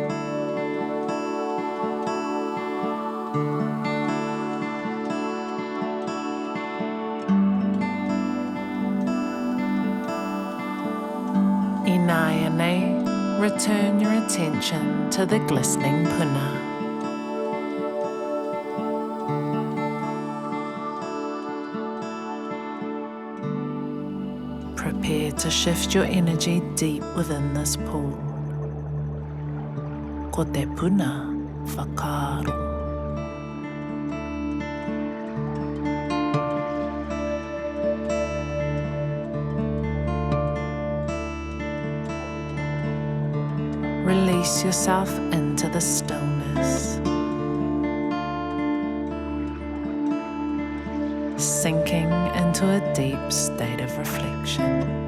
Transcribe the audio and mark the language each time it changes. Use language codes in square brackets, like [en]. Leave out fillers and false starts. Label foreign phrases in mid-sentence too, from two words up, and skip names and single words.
[en] Inayane, return your attention to the glistening puna. Prepare to shift your energy deep within this pool. [mi] Ko te puna whakaaro. [en] Release yourself into the stillness, sinking into a deep state of reflection.